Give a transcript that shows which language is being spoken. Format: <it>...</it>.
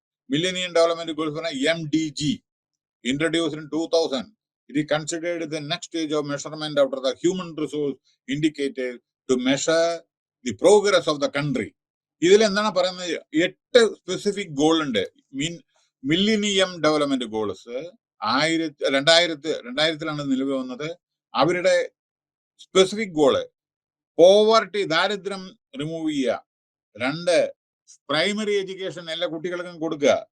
<en>Millennium development goals പറഞ്ഞാൽ MDG, introduced in 2000. It is considered the next stage of measurement after the human resource indicated to measure the progress of the country.</en> <ml>ഇതിൽ എന്താണ് പറയുന്നത്? 8 specific goal ഉണ്ട്. Millennium development goals 2000-ലാണ് നിലവിൽ വന്നത്. അവരുടെ specific goal poverty, ദാരിദ്ര്യം remove ചെയ്യുക. 2, primary education എല്ലാ കുട്ടികൾക്കും കൊടുക്കുക.</ml>